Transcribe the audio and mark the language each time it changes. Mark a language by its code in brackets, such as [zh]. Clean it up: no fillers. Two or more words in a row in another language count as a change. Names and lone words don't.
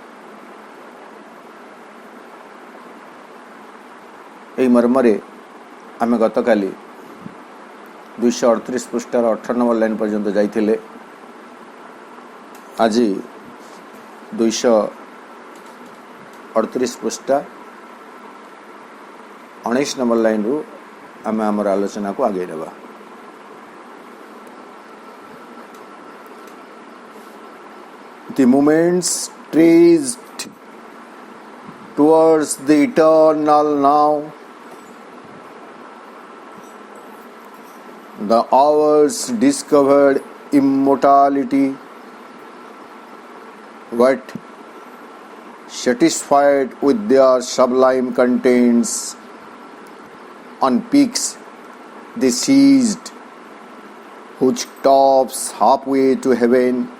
[or] ଏହି ମର୍ମରେ ଆମେ ଗତକାଲି 238 ପୃଷ୍ଠାର 18 ନମ୍ବର ଲାଇନ୍ ପର୍ଯ୍ୟନ୍ତ ଯାଇଥିଲେ। ଆଜି 238 ପୃଷ୍ଠା 19 ନମ୍ବର ଲାଇନ୍ରୁ ଆମେ ଆମର ଆଲୋଚନାକୁ ଆଗେଇ ନେବା। [en] The moments traced towards the eternal now, the hours discovered immortality, but satisfied with their sublime contents, on peaks they seized, whose tops halfway to heaven